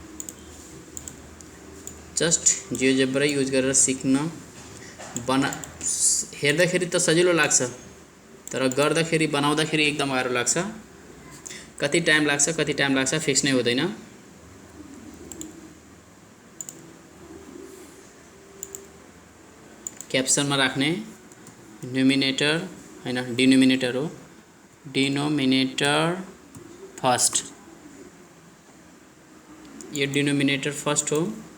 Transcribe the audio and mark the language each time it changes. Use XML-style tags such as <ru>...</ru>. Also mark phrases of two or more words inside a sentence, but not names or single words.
<ne>जस्ट जियोजेब्रा युज गरेर सिक्न हेर्दाखेरि त सजिलो लाग्छ, तर गर्दाखेरि बनाउँदाखेरि एकदम गाह्रो लाग्छ। कति टाइम लाग्छ फिक्स नै हुँदैन। क्याप्सनमा राख्ने न्युमिनेटर हैन डिनोमिनेटर हो,</ne> <en>denominator first,</en> <ne>ये</ne> <en>denominator first</en> <ne>हो।</ne>